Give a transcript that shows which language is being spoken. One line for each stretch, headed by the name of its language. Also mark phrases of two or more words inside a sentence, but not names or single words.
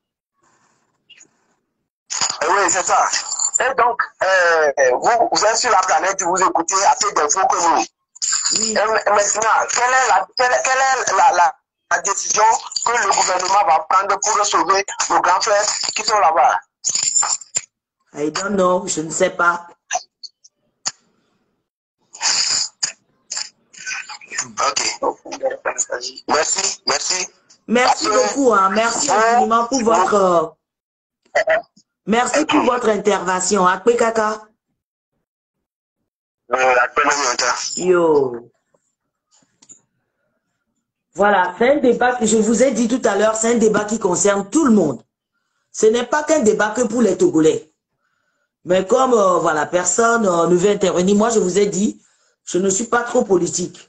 French: Oui, c'est ça. Et donc, vous êtes sur la planète, vous écoutez assez d'infos que nous. Oui. Et maintenant, quelle est la décision que le gouvernement va prendre pour sauver nos grands frères qui sont là-bas?
English: I don't know,
French: je ne sais pas. Ok. Merci, merci. Merci beaucoup, hein. Merci infiniment pour votre... merci pour votre intervention.
Ewe: Akpe kaka. Yo.
French: Voilà, c'est un débat que je vous ai dit tout à l'heure, c'est un débat qui concerne tout le monde. Ce n'est pas qu'un débat que pour les Togolais. Mais comme, voilà, personne ne veut intervenir, moi je vous ai dit, je ne suis pas trop politique.